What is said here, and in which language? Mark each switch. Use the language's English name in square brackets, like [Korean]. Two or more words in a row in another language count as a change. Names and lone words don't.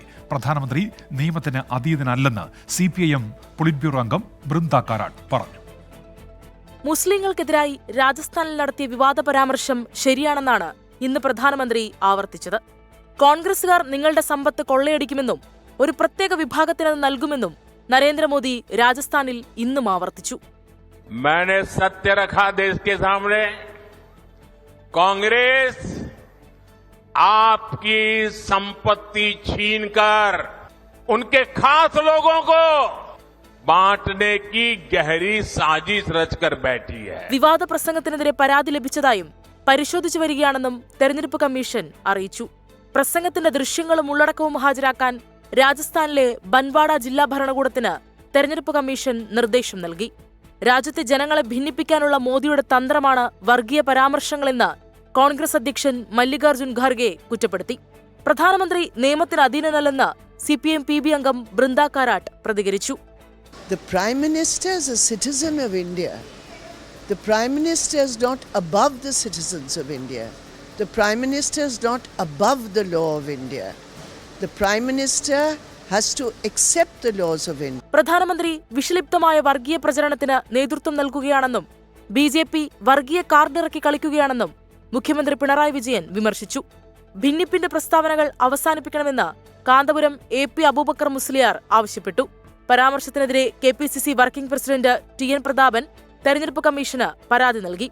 [Malayalam] പ്രധാനമന്ത്രി നിയമത്തിന് അതീതനല്ലെന്ന് CPIM പൊളിറ്റ് ബ്യൂറോ അംഗം ബൃന്ദ കാരാട്ട് പറഞ്ഞു. മുസ്ലിങ്ങൾക്കെതിരായി രാജസ്ഥാനിൽ നടത്തിയ വിവാദ പരാമർശം ശരിയാണെന്നാണ് ഇന്ന് പ്രധാനമന്ത്രി ആവർത്തിച്ചത്. കോൺഗ്രസുകാർ നിങ്ങളുടെ സമ്പത്ത് കൊള്ളയടിക്കുമെന്നും ഒരു പ്രത്യേക വിഭാഗത്തിനത് നൽകുമെന്നും നരേന്ദ്രമോദി രാജസ്ഥാനിൽ ഇന്നും ആവർത്തിച്ചു. [Hindi] मैंने सत्य रखा देश के सामने। कांग्रेस आपकी संपत्ति छीनकर उनके खास लोगों को बांटने की गहरी साजिश रचकर बैठी है. [Malayalam] വിവാദ പ്രസംഗത്തിനെതിരെ പരാതി ലഭിച്ചതായും പരിശോധിച്ചു വരികയാണെന്നും തെരഞ്ഞെടുപ്പ് കമ്മീഷൻ അറിയിച്ചു. പ്രസംഗത്തിന്റെ ദൃശ്യങ്ങളും ഉള്ളടക്കവും ഹാജരാക്കാൻ രാജസ്ഥാനിലെ ബൻവാഡ ജില്ലാ ഭരണകൂടത്തിന് തെരഞ്ഞെടുപ്പ് കമ്മീഷൻ നിർദ്ദേശം നൽകി. രാജ്യത്തെ ജനങ്ങളെ ഭിന്നിപ്പിക്കാനുള്ള മോദിയുടെ തന്ത്രമാണ് വർഗീയ പരാമർശങ്ങളെന്ന് കോൺഗ്രസ് അധ്യക്ഷൻ മല്ലികാർജ്ജുൻ ഖാർഗെ കുറ്റപ്പെടുത്തി. പ്രധാനമന്ത്രി നിയമത്തിന് അധീനനല്ലെന്ന് CPIM PB അംഗം ബൃന്ദ കാരാട്ട് പ്രതികരിച്ചു. [English] The Prime Minister is a citizen of India. The Prime Minister is not above the citizens of India. The Prime Minister is not above the law of India. The Prime Minister has to accept the laws of India. [Malayalam] പ്രധാനമന്ത്രി വിഷലിപ്തമായ വർഗീയ പ്രചരണത്തിന് നേതൃത്വം നൽകുകയാണെന്നും BJP വർഗീയ കാർഡിറക്കി കളിക്കുകയാണെന്നും മുഖ്യമന്ത്രി പിണറായി വിജയൻ വിമർശിച്ചു. ഭിന്നിപ്പിന്റെ പ്രസ്താവനകൾ അവസാനിപ്പിക്കണമെന്ന് കാന്തപുരം AP അബൂബക്കർ മുസ്ലിയാർ ആവശ്യപ്പെട്ടു. പരാമർശത്തിനെതിരെ KPCC [English] working president [Malayalam] TN പ്രതാപൻ തെരഞ്ഞെടുപ്പ് കമ്മീഷന് പരാതി നൽകി.